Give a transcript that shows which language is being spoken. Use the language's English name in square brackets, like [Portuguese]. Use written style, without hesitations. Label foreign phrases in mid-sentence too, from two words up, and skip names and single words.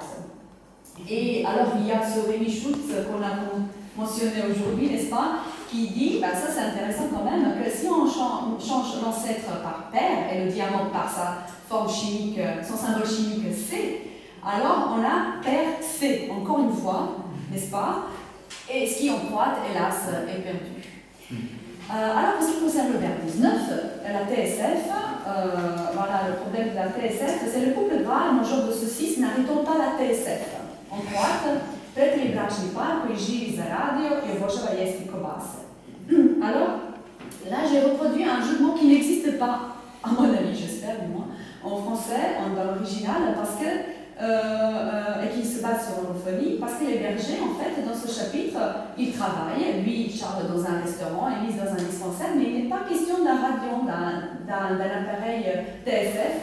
[French] Et alors, il y a ce Rémi Schutz qu'on a mentionné aujourd'hui, n'est-ce pas, qui dit, bah, ça c'est intéressant quand même, que si on change l'ancêtre par père et le diamant par sa forme chimique, son symbole chimique C, alors on a père C, encore une fois, n'est-ce pas? Et ce qui en croate, hélas, est perdu. Alors, en ce qui concerne le verbe 19, la TSF, voilà, le problème de la TSF, c'est le couple gras, major de ceci, n'arrêtons pas la TSF. En croate, [Croatian] pretili bračni par koji živi za radio i obožava jesti kobase. [French] Alors, là, j'ai reproduit un jeu de mots qui n'existe pas, à mon avis, j'espère du moins, en français, dans l'original, parce que, et qui se base sur l'orthophonie, parce que les bergers, en fait, dans ce chapitre, ils travaillent. Lui, Charles, dans un restaurant, Élise dans un dispensaire, mais il n'est pas question d'un radio, d'un appareil TSF.